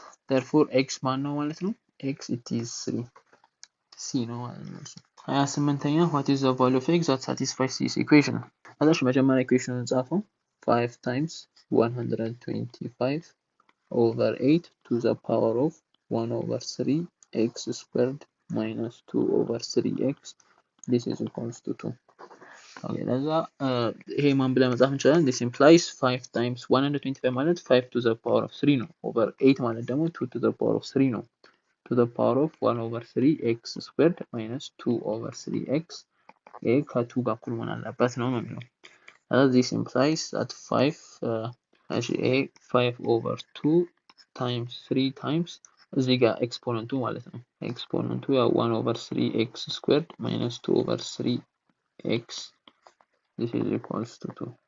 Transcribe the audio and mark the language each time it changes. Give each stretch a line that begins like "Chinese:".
English: therefore x ማን ነው ማለት ነው x it is 3 c ነው ማለት ነው 28ኛ what is the value of x that satisfies this equation አላሽ መጀመሪያ ኢኩዌሽኑን ጻፈው 5 times 125 over 8 to the power of 1 over 3 x squared minus 2 over 3x this is equals to 2
Amharic: Okay, ለዛ ይሄ ማን ብለን መጻፍ እንችላለን?
English: This implies 5 times 125 ማለት 5 to the power of 3 ነው። over 8 ማለት ደግሞ 2 to the power of 3 ነው። to the power of 1 over 3 x squared minus 2 over 3x ይሄ ከ2 ጋር እኩል መሆን አለበት ነው የሚለው። this implies that 5 actually 5 over 2 times 3 times እዚህ ጋር ኤክስፖነንቱ ማለት ነው። ኤክስፖነንቱ ያው 1 over 3x squared minus 2 over 3x this is equals to 2.